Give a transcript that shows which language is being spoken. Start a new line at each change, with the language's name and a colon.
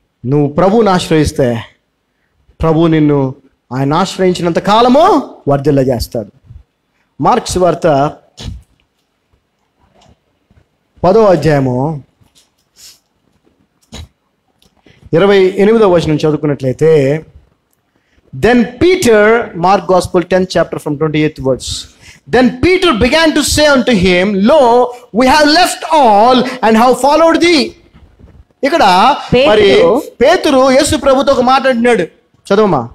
Telugu: నువ్వు ప్రభువుని ఆశ్రయిస్తే ప్రభు నిన్ను ఆయన ఆశ్రయించినంత కాలము వర్ధిల్ల చేస్తాడు. మార్కు సువార్త 10వ అధ్యాయము 28వ వచనం చదువుకున్నట్లయితే,
English: Then Peter, Mark gospel 10th chapter from 28th verse, then Peter began to say unto him, lo, we have left all and have followed thee.
Telugu: ఇక్కడ మరి పేతురు యేసు ప్రభుతో ఒక మాట అంటున్నాడు. చదవమా.